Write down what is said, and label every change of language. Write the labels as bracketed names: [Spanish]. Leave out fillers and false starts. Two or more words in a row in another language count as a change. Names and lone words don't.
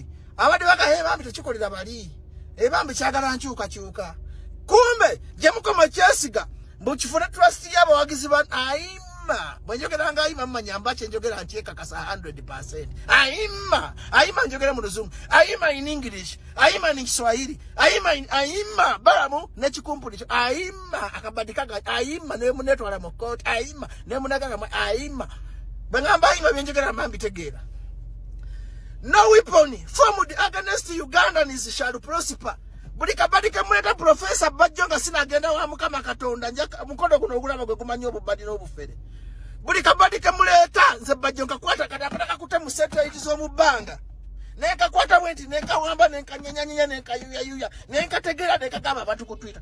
[Ganda] Abadde bakaheba mbi tekikolera bali. Ebambi kyagala nkyuka. Kumbe gye mukoma kyesiga. Mbu kifuna trust y'abawagizi ba Aima. Bwenjogera nga Aima mmanya mbache njogera nkyekakasa 100%. Aima njogera mu Luzungu. Aima [English] in English. [Ganda] Aima [English] in Kiswahili. [Ganda] Aima Balamu n'ekikumpuli kyo. Aima akabadikaga. Aima ne munetwala mu court. Aima ne munagaga. Aima. Bangamba Aima byenjogera mambi tegeera. [English] No weapon formed against Ugandans shall prosper. [Ganda] Buli kabadi kamuleta Professor Bajjo nga sinagenda wa Mukama Katonda njaka mukono guno ogulaba gwe gumanyi obubadi n'obufere. Buli kabadi kamuleta nze Bajjo nkakwata kati apataka kutemu satellite z'omubbanga. Nenkakwata bwenti nenkawamba nenkanyanyanya nenkayuyayuya nenkategera nenkagamba abantu ku Twitter.